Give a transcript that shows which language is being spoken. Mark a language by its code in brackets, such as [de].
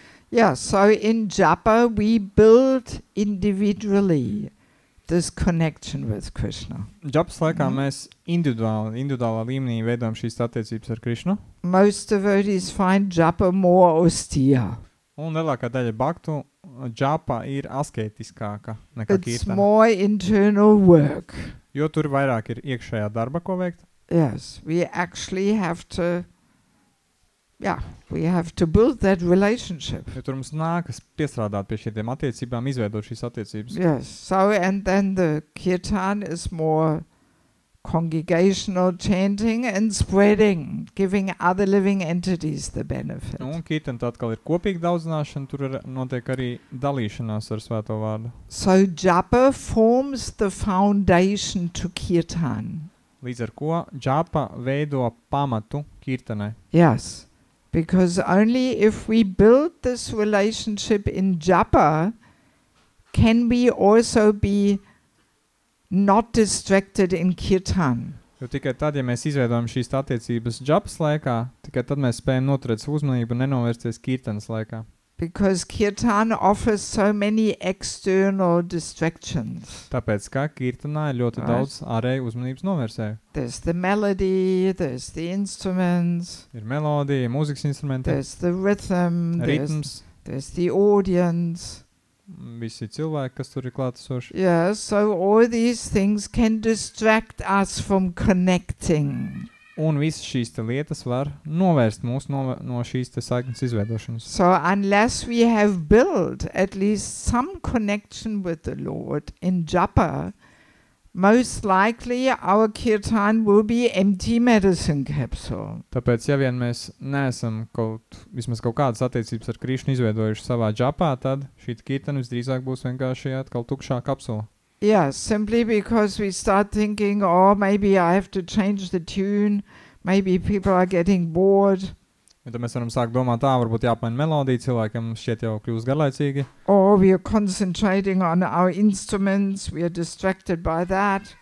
[en] Yeah, so in japa we build individually this connection with Krishna. [lv] Džapas laikā mēs individuālā līmenī veidojam šīs attiecības ar Krišnu. [en] Most devotees find japa more austere. [lv] Un lielākā daļa baktu džapa ir asketiskāka nekā [en] It's [lv] kirtana. [en] more internal work. [lv] Jo tur vairāk ir iekšējā darba, ko veikt. [en] Yes, we actually have to, we have to build that relationship. [lv] Jo tur mums nākas piestrādāt pie šiem attiecībām, izveidot šīs attiecības. [en] Yes, so and then the kirtan is more congregational chanting and spreading, giving other living entities the benefit. [lv] Un kirtana tā atkal ir kopīga daudzināšana, tur notiek arī dalīšanās ar svēto vārdu. [en] So japa forms the foundation to kirtan. [lv] Līdz ar ko džapa veido pamatu kirtanai. [en] Yes, because only if we build this relationship in japa can we also be not distracted in kirtan. [lv] Jo tikai tad, ja mēs izveidojam šīs attiecības džapas laikā, tikai tad mēs spējam noturēt savu uzmanību un nenovērsties kirtanas laikā. [en] Because kirtan offers so many external distractions. [lv] Tāpēc, kā kirtanā ir ļoti [en] Right. [lv] daudz ārēju uzmanības novērsēju. [en] There's the melody, there's the instruments, [lv] Ir melodija, mūzikas instrumenti, [en] there's the rhythm, [lv] ritms, [en] there's the audience. [lv] visi cilvēki, kas tur ir klātesoši. [en] Yeah, so all these things can distract us from connecting. [lv] Un visas šīs te lietas var novērst mūs no šīs te saiknes izveidošanas. [en] So unless we have built at least some connection with the Lord in japa, most likely our kirtan will be empty medicine capsule. [lv] Tāpēc, ja vien mēs neesam vismaz kaut kādas attiecības ar Krišnu izveidojuši savā džapā, tad šī kirtana visdrīzāk būs vienkārši atkal tukšā kapsula. [en] Yeah, simply because we start thinking, oh, maybe I have to change the tune, maybe people are getting bored, [lv] Ja tad mēs varam sākt domāt, varbūt jāpaina melodija, cilvēkiem šķiet jau kļūst garlaicīgi, [en] or we are concentrating on our instruments, we are distracted by that,